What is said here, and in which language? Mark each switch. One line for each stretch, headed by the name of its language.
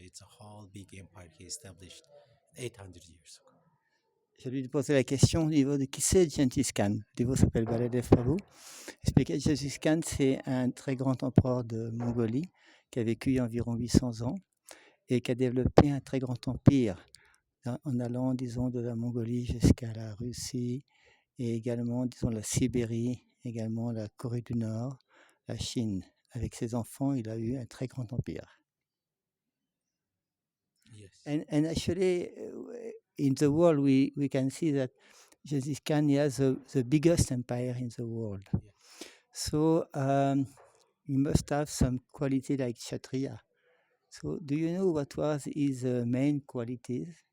English: It's a whole big empire he established 800 years ago.
French: Je lui ai posé la question au niveau de qui c'est Genghis Khan. Le dévot s'appelle Baladeva prabhu. Expliquer Genghis Khan, c'est un très grand empereur de Mongolie qui a vécu il y a environ 800 ans et qui a développé un très grand empire en allant, disons, de la Mongolie jusqu'à la Russie et également, disons, la Sibérie, également la Corée du Nord, la Chine. Avec ses enfants, il a eu un très grand empire.
English: Yes. And actually, in the world, we can see that Genghis Khan has the biggest empire in the world. Yeah. So he must have some quality like Kshatriya. So do you know what was his main qualities?